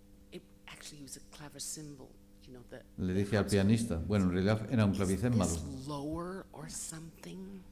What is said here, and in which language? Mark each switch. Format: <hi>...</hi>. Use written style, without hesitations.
<en>it actually was a clavecembalo, you know, that</en> <es>le dije al pianista, bueno, en realidad era un clavicémbalo.</es> <en>is this lower or something?</en>